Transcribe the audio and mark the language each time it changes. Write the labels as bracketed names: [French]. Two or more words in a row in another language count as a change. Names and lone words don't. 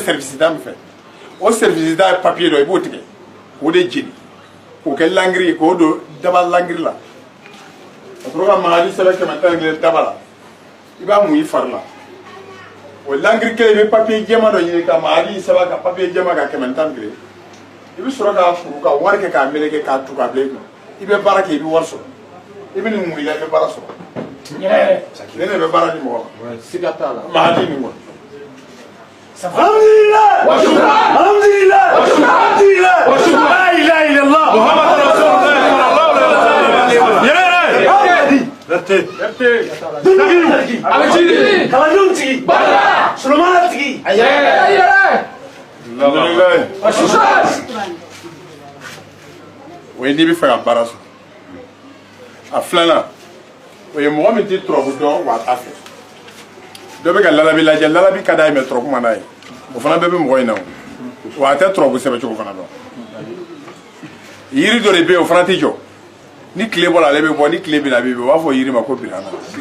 [Bambara] service da min fɛ o service da ye papier dɔ i b'o tigɛ k'o de jeni k'o kɛ lankiri ye k'o don daba lankiri la ka sɔrɔ ka mahadi sɛbɛn 111 daba la i b'a mun i fari la o lankiri kelen i bɛ papier jɛman dɔ ɲini ka mahadi sɛbɛn ka papier jɛman ka 111 i bɛ sɔrɔ k'a furu ka wari kɛ k'a meleke k'a tu k'a bila i kun i bɛ baara kɛ i bɛ wari sɔrɔ i bɛ nin mun i la i bɛ baara sɔrɔ ne de bɛ baara di mɔgɔ ma siga t'a la mahadi nin kɔni. [Arabic] الحمد لله وشكرا الحمد لله وشكرا الحمد لله وشكرا لا إله إلا الله محمد رسول الله صلى الله عليه وسلم [Bambara] yere kalandenw tigi solomana tigi [Arabic] وشكرا [Bambara] o ye n'i bɛ fɛ ka baara sɔrɔ a filanan o ye mɔgɔ min tɛ turabu dɔn wa a t'a fɛ dɔ bɛ ka lalabi lajɛ lalabi ka d'a ye mais turabu man d'a ye o fana bɛɛ bɛ mɔgɔ in na o wa tɛ tɔrɔbu sɛbɛ cogo fana dɔn yiri dɔ de bɛ yen o fana tɛ jɔ ni tile bɔra ale bɛ bɔ ni tile bɛna a bɛ bɔ u b'a fɔ yiri ma ko birana